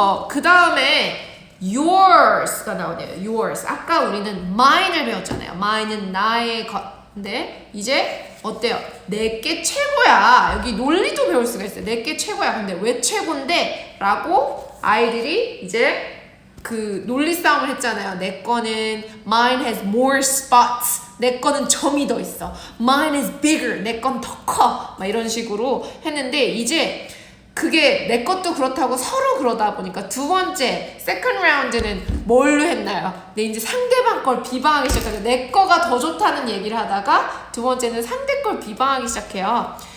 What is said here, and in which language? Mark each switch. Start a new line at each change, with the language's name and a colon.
Korean: 그 다음에 yours가 나오네요.
English: yours.
Korean: 아까 우리는 mine을 배웠잖아요. mine은 나의 것. 근데 이제 어때요? 내게 최고야. 여기 논리도 배울 수가 있어요. 내게 최고야. 근데 왜 최고인데? 라고 아이들이 이제 그 논리 싸움을 했잖아요. 내 거는
English: mine has more spots.
Korean: 내 거는 점이 더 있어.
English: Mine is bigger.
Korean: 내 건 더 커. 막 이런 식으로 했는데 이제 그게 내 것도 그렇다고 서로 그러다 보니까 두 번째 세컨드 라운드는 뭘로 했나요? 네, 이제 상대방 걸 비방하기 시작해요. 내 거가 더 좋다는 얘기를 하다가 두 번째는 상대 걸 비방하기 시작해요.